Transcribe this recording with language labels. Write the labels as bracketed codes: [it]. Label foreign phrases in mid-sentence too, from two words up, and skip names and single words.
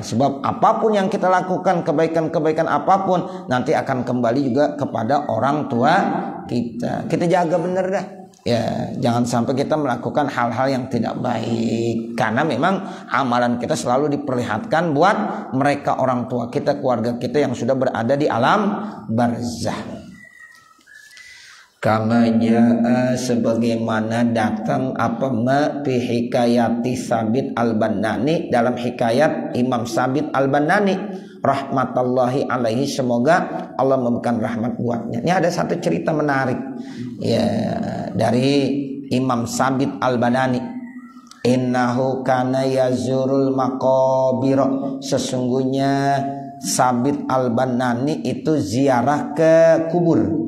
[id] Sebab apapun yang kita lakukan, kebaikan-kebaikan apapun, nanti akan kembali juga kepada orang tua kita. Kita jaga bener dah. Ya, jangan sampai kita melakukan hal-hal yang tidak baik. Karena memang amalan kita selalu diperlihatkan buat mereka orang tua kita, keluarga kita yang sudah berada di alam barzah. [ar] كما جاء, [id] sebagaimana datang apa [ar] ما في حكاية [id] Sabit Al-Banani, dalam hikayat Imam Sabit Al-Banani [ar] رحمة الله عليه, [id] semoga Allah memberikan rahmat buatnya. Ini ada satu cerita menarik ya dari Imam Sabit Al-Banani. [ar] إنه كان يزور المقابر, [id] sesungguhnya Sabit Al-Banani itu ziarah ke kubur.